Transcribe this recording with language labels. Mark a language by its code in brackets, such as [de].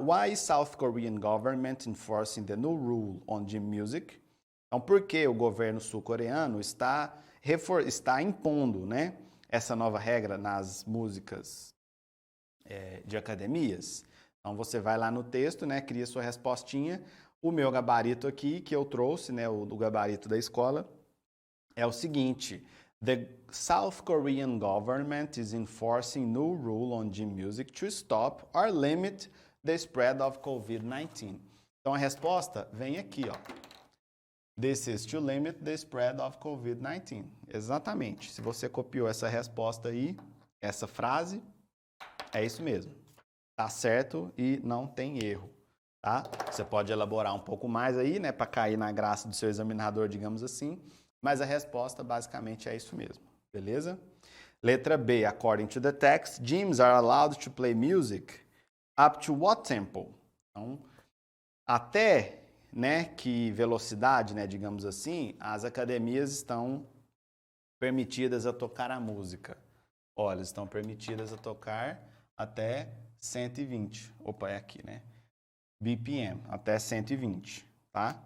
[en] Why is South Korean government enforcing the new rule on gym music? [pt] Então, por que o governo sul-coreano está impondo, né, essa nova regra nas músicas de academias? Então, você vai lá no texto, né, cria sua respostinha. O meu gabarito aqui, que eu trouxe, né, o gabarito da escola, é o seguinte: [en] The South Korean government is enforcing new rule on gym music to stop or limit the spread of COVID-19. [pt] Então, a resposta vem aqui, ó. [en] This is to limit the spread of COVID-19. [pt] Exatamente. Se você copiou essa resposta aí, essa frase, é isso mesmo. Tá certo e não tem erro, tá? Você pode elaborar um pouco mais aí, né, para cair na graça do seu examinador, digamos assim, mas a resposta basicamente é isso mesmo, beleza? Letra B, [en] according to the text, gyms are allowed to play music up to what tempo? [pt] Então, até, né, que velocidade, né, digamos assim, as academias estão permitidas a tocar a música. Olha, estão permitidas a tocar até 120. Opa, é aqui, né? BPM, até 120, tá?